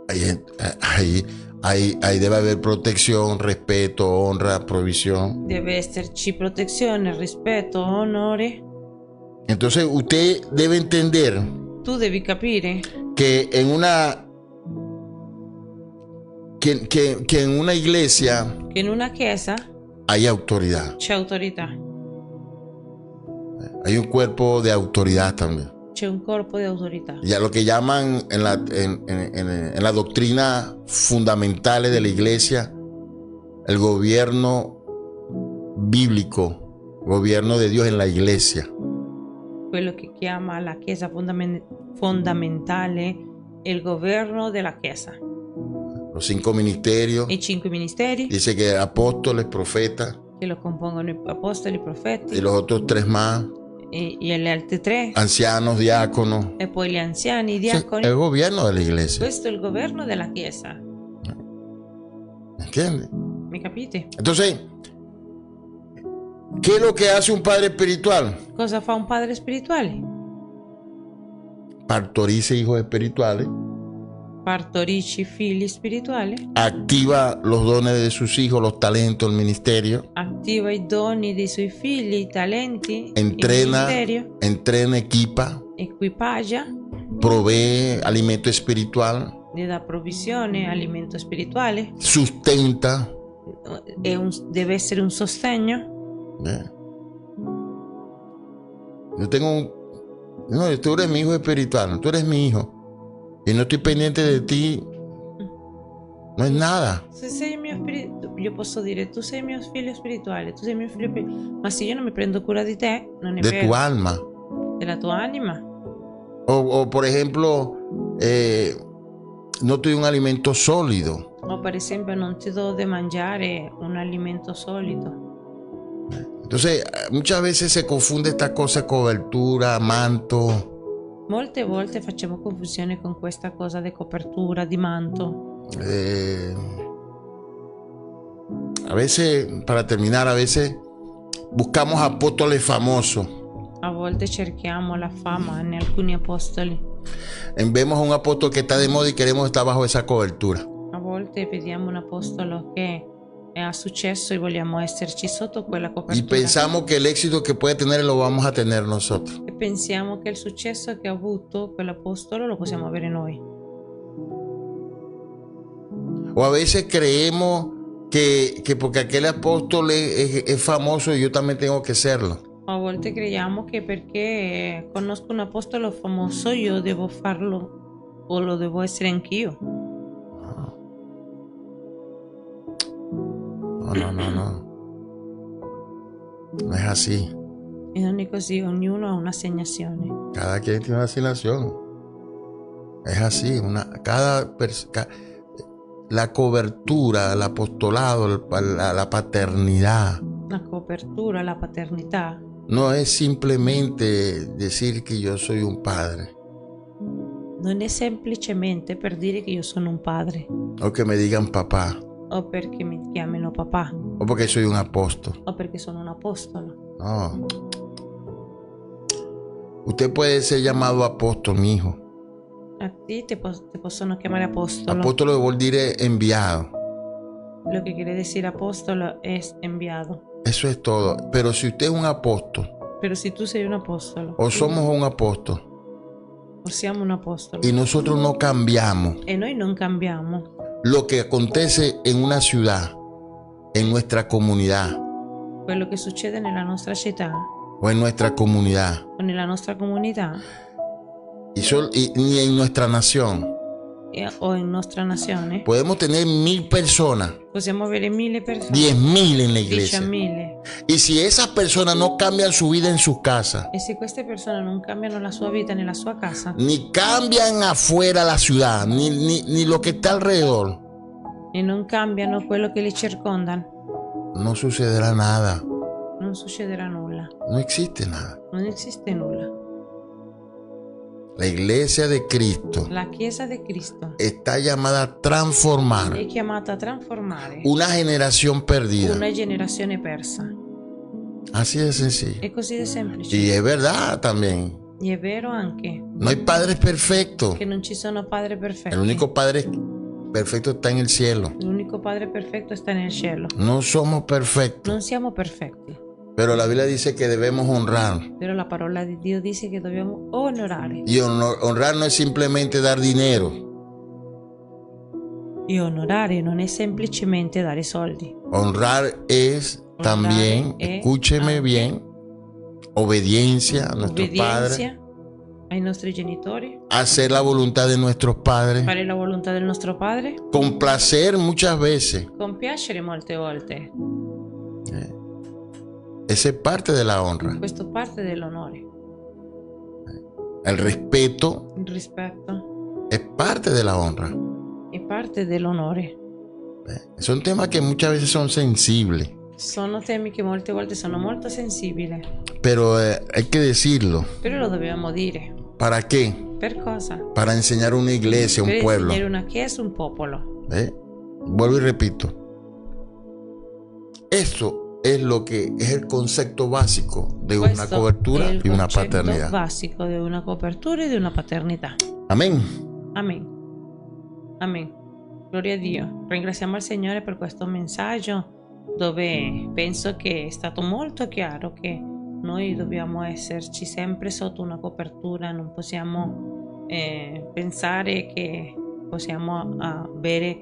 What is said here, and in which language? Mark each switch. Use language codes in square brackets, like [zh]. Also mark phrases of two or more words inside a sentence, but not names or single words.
[es] ahí debe haber protección, respeto, honra, provisión. [it] deve esserci protezione, rispetto, onore. [es] Entonces usted debe entender [it] Tu devi capire [es] que en una que en una iglesia [it] che in una chiesa [es] hay autoridad. [it] c'è autorità, [es] Hay un cuerpo de autoridad también. [it] c'è un corpo di autorità. [es] Ya lo que llaman en la doctrina fundamentales de la iglesia el gobierno bíblico, gobierno de Dios en la iglesia. [it] Quello che chiama la chiesa fondamentale è il governo della chiesa. [es] Los 5 ministerios, [it] I 5 ministeri [es] dice que apóstoles, profetas [it] che lo compongono i apostoli, i profeti [es] y los otros 3 más, [it] e gli altri 3 [es] ancianos, diáconos. [it] e poi gli anziani, i [es] Sí, [it] diaconi. [es] el gobierno de la iglesia. [it] Questo è il governo della chiesa. [es] ¿Entiendes? [it] Mi capite? [es] Entonces, ¿qué es lo que hace un padre espiritual? [it] Cosa fa un padre spirituale? [es] Partorice hijos espirituales, [it] Partorisce figli spirituali, [es] activa los dones de sus hijos, los talentos, el ministerio, [it] attiva i doni dei suoi figli, i talenti, il [es] entrena, [it] ministerio, [es] equipa, [it] equipaggia, [es] provee alimento espiritual, [it] gli dà provvisione, alimento spirituale, [es] sustenta. [it] deve essere un sostegno. [es] Yo tengo no, tú eres mi hijo espiritual, tú eres mi hijo y no estoy pendiente de ti, no es nada. [it] Se sei mio io posso dire tu sei mio figlio spirituale, tu sei mio figlio ma se io non mi prendo cura di te, non è [es] De [it] vero. [es] tu alma. [it] Della tua anima. [es] O por ejemplo, no te doy un alimento sólido. [it] O per esempio non ti do da mangiare un alimento solido. [es] Entonces, muchas veces se confunde esta cosa, cobertura, manto. [it] Molte volte facciamo confusione con questa cosa di copertura, di manto. [es] A veces, para terminar, a veces buscamos apóstoles famosos. [it] A volte cerchiamo la fama in alcuni apostoli. [es] Vemos a un apóstol que está de moda y queremos estar bajo esa cobertura. [it] A volte vediamo un apostolo che è successo e vogliamo esserci sotto quella [es] Y [it] copertura. [es] pensamos que el éxito que puede tener lo vamos a tener nosotros. [it] E pensiamo che il successo che ha avuto quell'apostolo lo possiamo avere noi. [es] O a veces creemos que porque aquel apóstol es famoso, yo también tengo que serlo. [it] A volte crediamo che perché conosco un apostolo famoso io devo farlo o lo devo essere anch'io. [es] No. No es así. [it] E non è così, ognuno ha un'assegnazione. [es] Cada quien tiene una asignación. Es así. La cobertura, el apostolado, la paternidad. [it] La copertura, la paternità [es] No es simplemente decir que yo soy un padre. [it] non è semplicemente per dire che io sono un padre [es] O que me digan papá. [it] o perché mi chiamino papà [es] O porque soy un apóstol. [it] o perché sono un apostolo. [es] No. Usted puede ser llamado apóstol, mi hijo. A ti [it] te possono chiamare apostolo. Apóstolo vuol dire enviado. [es] Lo que quiere decir apostolo es enviado. Eso es todo. Pero si usted es un apóstol, Pero si tú [it] sei un apostolo [es] o somos un apóstol, [it] o siamo un apostolo [es] y nosotros no cambiamos [it] e noi non cambiamo [es] lo que acontece en una ciudad, en nuestra comunidad [it] quello che succede nella nostra città [es] o en nuestra comunidad, [it] o nella nostra comunità [es] ni en nuestra nación, [it] o in nostra nazione, [es] podemos tener 1000 personas, [it] possiamo avere 1000 persone, [es] 10.000 en la iglesia. [it] 10.000. [es] Y si esas personas no cambian su vida en sus casas, [it] E se queste persone non cambiano la sua vita nella sua casa [es] ni cambian afuera la ciudad, ni lo que está alrededor, [it] e non cambiano quello che li circonda, [es] no sucederá nada. [it] non succederà nulla. [es] No existe nada. [it] Non esiste nulla. [es] La iglesia de Cristo [it] La Chiesa di Cristo [es] está llamada a transformar [it] è chiamata a trasformare [es] una generación perdida. [it] una generazione persa. [es] Así de sencillo. [it] È così di semplice. [es] Y es verdad también. [it] E è vero anche [es] No hay padres perfectos. [it] che non ci sono padri perfetti. [es] El único padre perfecto está en el cielo. [it] L'unico padre perfetto sta nel cielo. [es] No somos perfectos. [it] Non siamo perfetti, [es] Pero la Biblia dice que debemos honrar. [it] però la parola di Dio dice che dobbiamo onorare. [es] Y honrar no es simplemente dar dinero. [it] E onorare non è semplicemente dare soldi. [es] Honrar es también, es escúcheme también bien, obediencia a nuestros padres, [it] Obbedienza ai nostri genitori, [es] hacer la voluntad de nuestros padres, [it] fare la volontà del nostro padre, [es] complacer muchas veces. [it] compiacere molte volte. [es] Esa es parte de la honra. [it] Questo parte dell'onore. [es] El respeto [it] Il rispetto [es] es parte de la honra. [it] è parte dell'onore. [es] Son temas que muchas veces son sensibles, [it] Sono temi che molte volte sono molto sensibili, [es] pero hay que decirlo. [it] però lo dobbiamo dire. [es] ¿Para qué? [it] Per cosa? [es] Para enseñar a una iglesia, [it] Per [es] un pueblo. [it] insegnare una chiesa, un popolo. [es] Vuelvo y repito. Eso es lo que es el concepto básico de una [it] Questo [es] cobertura [it] è il [es] y una [it] concetto [es] paternidad. [it] basico di una copertura e di una paternità. [es] Amén. [it] Amen. Amen. Gloria a Dio. Ringraziamo il Signore per questo messaggio dove penso che è stato molto chiaro che noi dobbiamo esserci sempre sotto una copertura, non possiamo pensare che possiamo avere.